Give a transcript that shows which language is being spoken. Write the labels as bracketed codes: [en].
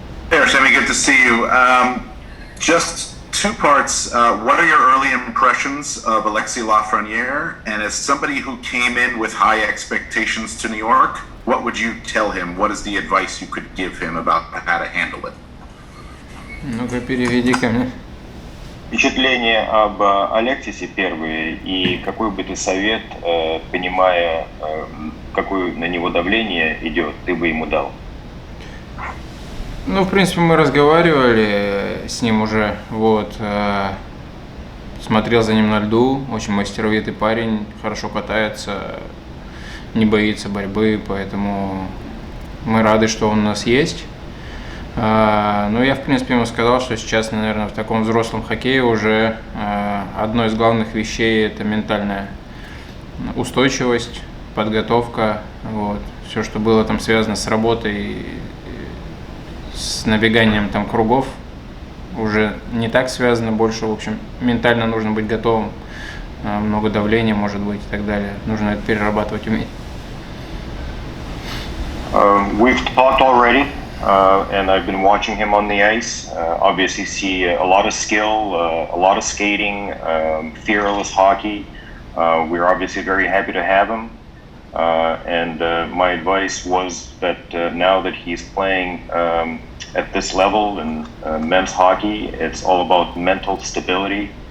[en] Hey, Artemi, good to see you. Just 2 parts. What are your early impressions of Alexis Lafreniere? And as somebody who came in with high expectations to New York, what would you tell him? What is the advice you could give him about how to handle it? [ru] Ну-ка, переведи ко мне. Впечатление об Алексисе первые, и какой бы ты совет, понимая, какое на него давление идет, ты бы ему дал? Ну, в принципе, мы разговаривали с ним уже, вот, смотрел за ним на льду, очень мастеровитый парень, хорошо катается, не боится борьбы, поэтому мы рады, что он у нас есть. Но я, в принципе, ему сказал, что сейчас, наверное, в таком взрослом хоккее уже одной из главных вещей – это ментальная устойчивость, подготовка, вот, все, что было там связано с работой, с набеганием там кругов, уже не так связано, больше, в общем, ментально нужно быть готовым, много давления может быть и так далее, нужно это перерабатывать, уметь. [en] We've talked already, and I've been watching him on the ice. Obviously see a lot of skill, a lot of skating, fearless hockey. We're obviously very happy to have him. And my advice was that now that he's playing at this level in men's hockey, it's all about mental stability.